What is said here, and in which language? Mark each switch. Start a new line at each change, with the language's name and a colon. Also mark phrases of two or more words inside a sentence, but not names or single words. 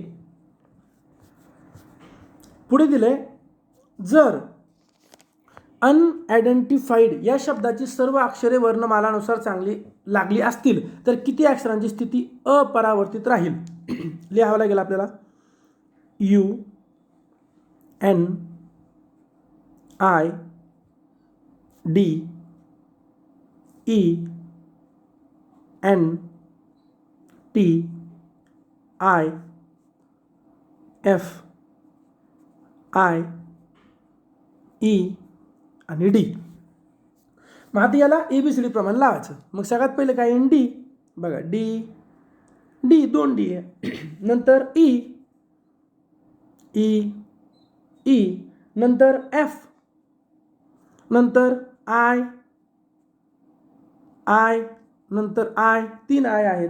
Marathi: पुढे दिले, जर अनआयडेंटिफाईड या शब्दाची सर्व अक्षरे वर्णमालानुसार चांगली लागली असतील तर किती अक्षरांची स्थिती अपरावर्तित राहील? लिहावं लागेल आपल्याला. U N I D E N T I F I E आणि डी. मग आता याला ABCD प्रमाणे लावायचं. मग सगळ्यात पहिले काय एन डी बघा, डी 2 डी आहे. नंतर ई नंतर एफ, नंतर आय नंतर 3 आय आहेत.